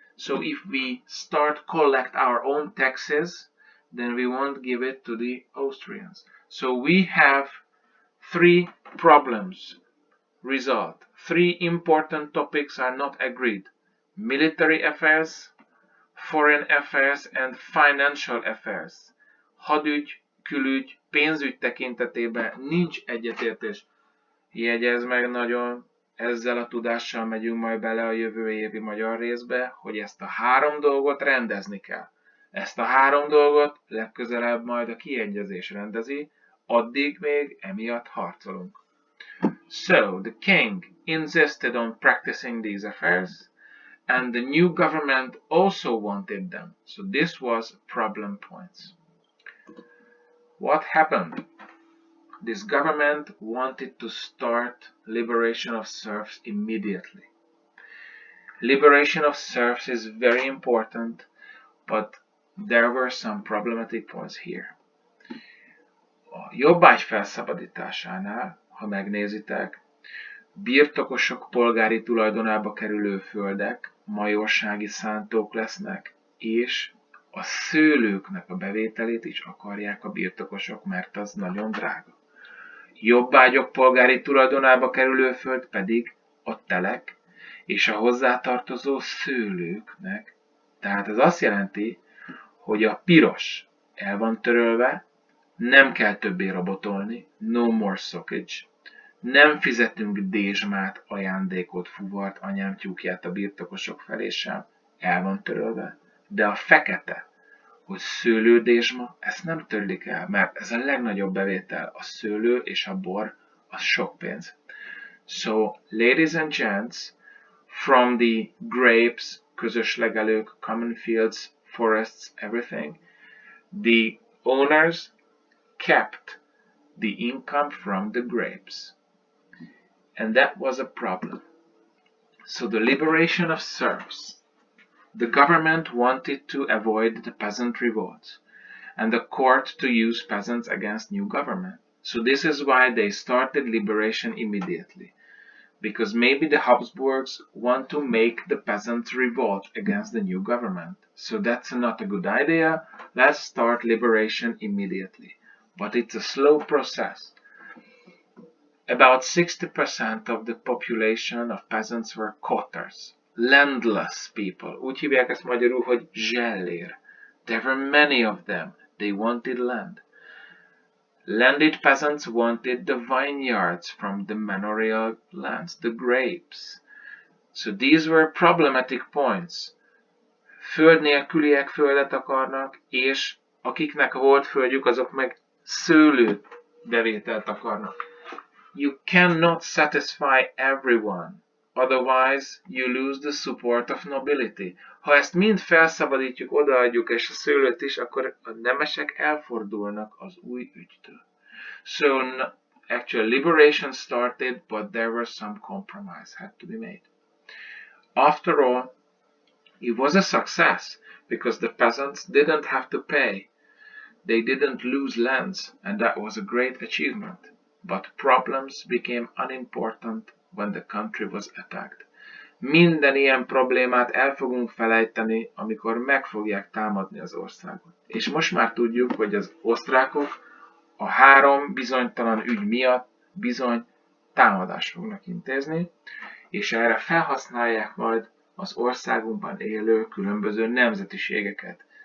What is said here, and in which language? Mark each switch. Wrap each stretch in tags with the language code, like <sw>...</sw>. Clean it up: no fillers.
<en>So if we start collect our own taxes, then we won't give it to the Austrians. So we have three problems. Result. Three important topics are not agreed. Military affairs, foreign affairs and financial affairs.</en> <hu>Hadügy, külügy, pénzügy tekintetében nincs egyetértés. Jegyezd meg nagyon, ezzel a tudással megyünk majd bele a jövő évi magyar részbe, hogy ezt a három dolgot rendezni kell. Ezt a három dolgot legközelebb majd a kiegyezés rendezi, addig még emiatt harcolunk.</hu> <en>So, the king insisted on practicing these affairs, and the new government also wanted them. So this was problem points. What happened? This government wanted to start liberation of serfs immediately. Liberation of serfs is very important, but there were some problematic points here.</en> <hu>A jobbágy felszabadításánál, ha megnézitek, birtokosok polgári tulajdonába kerülő földek majorsági szántók lesznek, és a szőlőknek a bevételét is akarják a birtokosok, mert az nagyon drága. Jobbágyok polgári tulajdonába kerülő föld pedig a telek és a hozzátartozó szőlőknek. Tehát ez azt jelenti, hogy a piros el van törölve, nem kell többé rabotolni,</hu> <en>no more sockage.</en> <hu>Nem fizetünk dézsmát, ajándékot, fuvart, anyám tyúkját a birtokosok felé sem, el van törölve. De a fekete, hogy szőlődézsma, ezt nem törlik el, mert ez a legnagyobb bevétel. A szőlő és a bor, az sok pénz.</hu> <en>So, ladies and gents, from the grapes,</en> <hu>közös legelők,</hu> <en>common fields, forests, everything, the owners kept the income from the grapes. And that was a problem. So the liberation of serfs. The government wanted to avoid the peasant revolts and the court to use peasants against new government. So this is why they started liberation immediately. because maybe the Habsburgs want to make the peasants revolt against the new government. So that's not a good idea. Let's start liberation immediately. But it's a slow process. About 60% of the population of peasants were quoters, landless people.</en> <hu>Úgy hívják ezt magyarul, hogy zsellér.</hu> <en>There were many of them. They wanted land. Landed peasants wanted the vineyards from the manorial lands, the grapes. So these were problematic points.</en> <hu>Föld nélküliek földet akarnak, és akiknek volt földjük, azok meg szőlőt bevételt akarnak.</hu> <en>You cannot satisfy everyone, otherwise you lose the support of nobility.</en> <hu>Ha ezt mind felszabadítjuk, odaadjuk, és a szőlőt is, akkor a nemesek elfordulnak az új ügytől.</hu> <en>So actual liberation started, but there was some compromise had to be made. After all, it was a success because the peasants didn't have to pay. They didn't lose lands, and that was a great achievement. But problems became unimportant when the country was attacked.</en> <hu>Minden ilyen problémát el fogunk felejteni, amikor meg fogják támadni az országot. És most már tudjuk, hogy az osztrákok a 3 bizonytalan ügy miatt bizony támadást fognak intézni, és erre felhasználják majd az országunkban élő különböző nemzetiségeket.</hu>